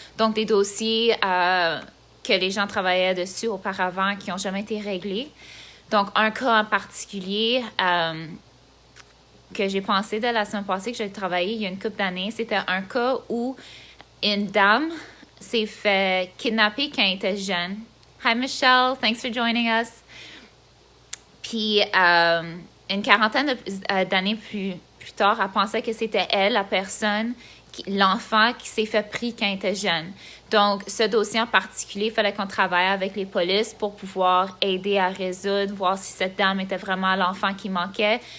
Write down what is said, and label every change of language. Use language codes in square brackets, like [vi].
[fr] Donc, des dossiers que les gens travaillaient dessus auparavant qui n'ont jamais été réglés. Donc, un cas en particulier que j'ai pensé de la semaine passée, que j'ai travaillé il y a une couple d'années, c'était un cas où une dame s'est fait kidnapper quand elle était jeune. [en] Hi Michelle, thanks for joining us. [fr] Puis, une quarantaine d'années plus tard, elle pensait que c'était elle, la personne, l'enfant qui s'est fait pris quand elle était jeune. Donc, ce dossier en particulier, il fallait qu'on travaille avec les polices pour pouvoir aider à résoudre, voir si cette dame était vraiment l'enfant qui manquait.